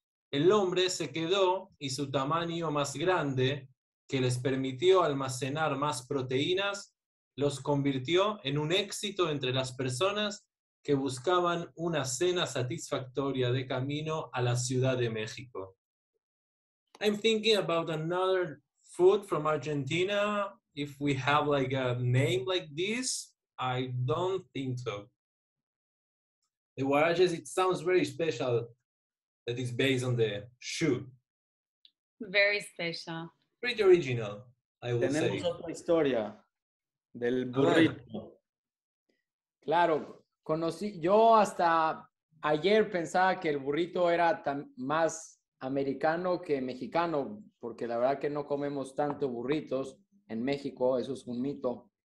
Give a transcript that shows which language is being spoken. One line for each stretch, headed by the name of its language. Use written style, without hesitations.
Spanish: El hombre se quedó y su tamaño más grande, que les permitió almacenar más proteínas, los convirtió en un éxito entre las personas que buscaban una cena satisfactoria de camino a la Ciudad de México.
English: I'm thinking about another food from Argentina. If we have like a name like this, I don't think so. The Guaraches, it sounds very special that it's based on the shoe. Very special. Pretty original, I would
Spanish: Tenemos
English: say.
Spanish: otra historia del A ver. burrito. Claro, yo hasta ayer pensaba que el burrito era más americano que mexicano, porque la verdad que no comemos tanto burritos en México, eso es un mito.